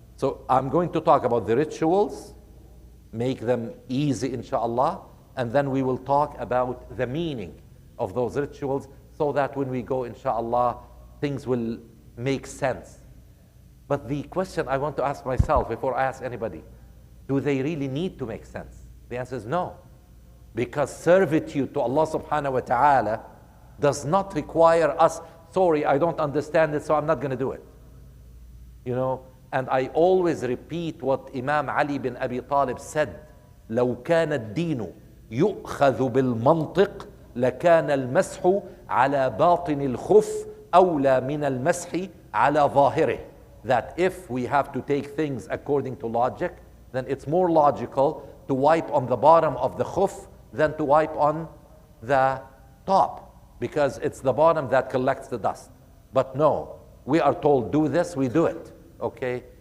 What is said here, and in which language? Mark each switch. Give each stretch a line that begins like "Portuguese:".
English: So I'm going to talk about the rituals, make them easy, inshallah, and then we will talk about the meaning of those rituals so that when we go, inshallah, things will make sense. But the question I want to ask myself before I ask anybody, do they really need to make sense? The answer is no. Because servitude to Allah subhanahu wa ta'ala does not require us, sorry, I don't understand it, so I'm not going to do it. You know, and I always repeat what Imam Ali bin Abi Talib said,
Arabic: لو كان الدين يؤخذ بالمنطق لكان المسح على باطن الخف أولى من المسح على ظاهره.
English: That if we have to take things according to logic, then it's more logical to wipe on the bottom of the khuf than to wipe on the top, because it's the bottom that collects the dust. But no, we are told do this, we do it, okay?